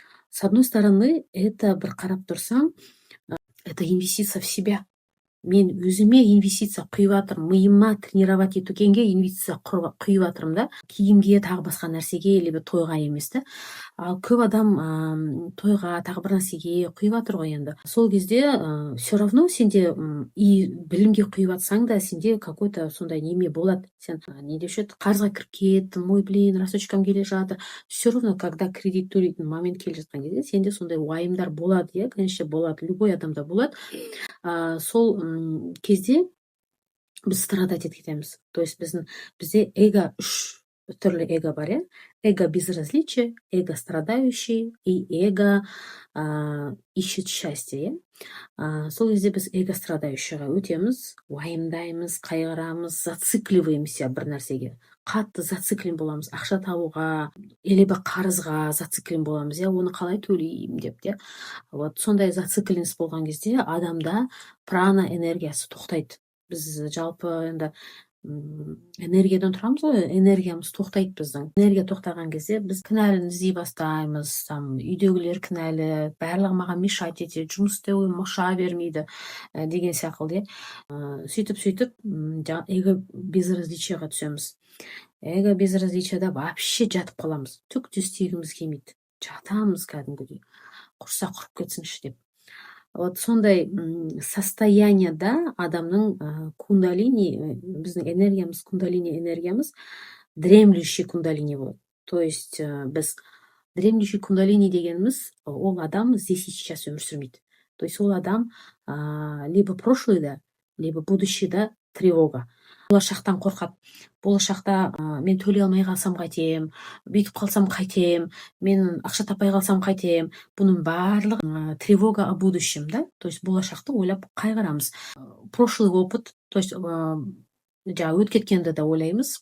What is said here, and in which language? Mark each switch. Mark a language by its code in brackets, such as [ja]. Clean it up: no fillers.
[ru] С одной стороны, это [kk] бір қарап тұрсаң, [ru] это инвестиция в себя. [kk] Мен өзіме инвестиция құйып жатырмын, миыма тренировать етугенге инвестиция құйып жатырмын да, киімге, тағы басқа нәрсеге, либо тойға емес та. Ал көп адам тойға, тағы бір нәрсеге құйып жатыр ғой енді. Сол кезде все равно сенде и білімге құйып жатсаң да, сенде какой-то сондай неме болады. Сен не деуші еді, қарызға кіріп кеттім, ой, блин, рассрочкам келе жатыр. [ru] Все равно, когда [kk] кредит төлейтін момент келе жатқан кезде, сенде сондай уайымдар болады, конечно, болады, любой адамда болады. Сол кезде біз страдать етіп кетеміз. [ru] То есть [kk] бізде эго 3 түрлі эго бар, [ru] эго безразличие, эго страдающий и эго ищет счастье. [kk] Сол кезде біз эго страдающийға өтеміз, уайымдаймыз, қайғырамыз, зацикливаемся бір нәрсеге. Қатты зациклен боламыз, ақша табуға, либо қарызға зациклен боламыз, оны қалай төлеймін деп, сондай зацикленіс болған кезде адамда прана энергиясы тоқтайды. Біз жалпы енді энергиядан тұрамыз ғой, энергиямыз тоқтайды біздің. Энергия тоқтаған кезде біз кінәлі іздей бастаймыз, үйдегілер кінәлі, барлығы маған мешать етеді, жұмыс істеуге мұрша бермейді деген сияқты. Сөйтіп эго безразличияға түсеміз. Эго безразличияда вообще жатып қаламыз. Түк те істегіміз келмейді. Жатамыз кәдімгідей. Құрса құрып кетсінші деп. Вот сондай состоянияда адамның кундалини, биздин энергиямыз, кундалини энергиямыз дремлющий кундалини болот. То есть біз дремлющий кундалини дегенimiz ол адам [ru] здесь и сейчас [kk] өмір сүрмейді. То есть ол адам либо прошлыйда, либо будущийда тревога. Болашақтан қорқады. Болашақта мен төлей алмай қалсам қайтем, бүйтіп қалсам қайтем, мен ақша таппай қалсам қайтем. Бұның барлығы [ru] тревога о будущем, [kk] да? То есть болашақты ойлап қайғырамыз. Прошлый опыт, то есть жаңағы өтіп кеткенді да ойлаймыз.